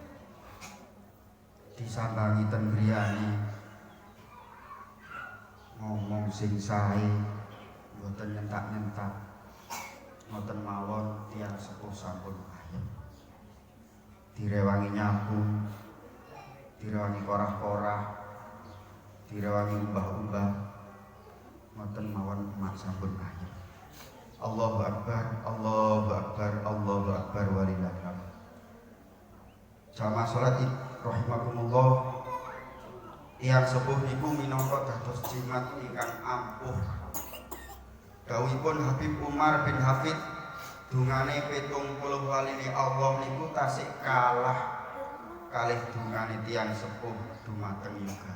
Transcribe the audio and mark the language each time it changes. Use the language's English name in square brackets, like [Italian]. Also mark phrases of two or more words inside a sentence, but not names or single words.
[Javanese] Disambangi ten griyane, ngomong sing sae, mboten nyentak-nyentak. Ngoten mawon tiyang sepuh sampun ayem. Direwangi nyapu, direwangi korah-korah, direwangi umbah-umbah, ngoten mawon emak sampun ayem. [Arabic] الله أكبر الله أكبر الله أكبر ولله الحمد. [Javanese] Jamaah salat rahimakumullah, tiyang sepuh niku minangka dados jimat ingkang ampuh. Dawuhipun Habib Umar bin Hafid, dungane 70 waline Allah niku tasik kalah kalih dungane tiyang sepuh dumateng yoga.